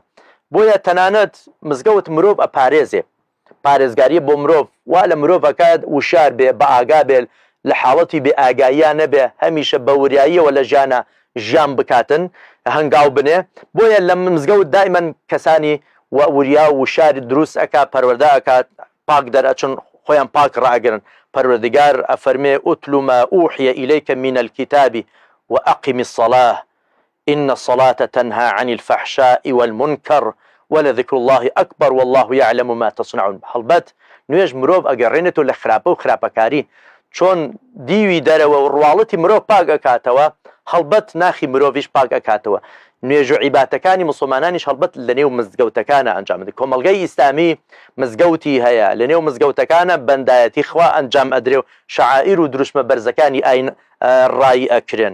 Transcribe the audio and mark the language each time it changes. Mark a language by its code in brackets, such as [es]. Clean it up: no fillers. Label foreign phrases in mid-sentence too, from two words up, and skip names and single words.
[ckb] بۆیە تەنانەت مزگەوت مرۆڤ ئەپارێزێ، پارێزگاری بۆ مرۆڤ وا لە مرۆڤەکە وشار بێ، بە ئاگا بێ، لە حاڵەتی بێ ئاگاییان نەبێ، هەمیشە بە وریاییەوە لە ژیانە ژیان بکاتن، هەنگاو بنێ. بۆیە لە مزگەوت دائیمەن کەسانی وریا و وشاری دروست ئەکا، پەروەردە ئەکات، پاک دەرئەچن، خۆیان پاک ڕاگرن. پەروەردگار ئەفەرمێ [ar] ئوتل ما ئوحی إليك من الكتاب وأقم الصلاة إن الصلاة تنهى عن الفحشاء والمنكر ولذكر الله أكبر والله يعلم ما تصنعون. [ckb] هەڵبەت نوێژ مرۆڤ ئەگەڕێنێتەوە لە خراپە و خراپەکاری، چۆن دیوی دەرەوە و ڕواڵەتی مرۆڤ پاک ئەکاتەوە، هەڵبەت ناخی مرۆڤیش پاک ئەکاتەوە. نوێژ و عیبادەتەکانی مسلمانانیش هەڵبەت لە نێو مزگەوتەکانە ئەنجامدرێت. کۆمەڵگەی ئیسلامی مزگەوتی هەیە، لە نێو مزگەوتەکانە بەندایەتی خوا ئەنجام ئەدرێ و شەعائیر و دروشمە بەرزەکانی ئاین ڕای ئەکرێن.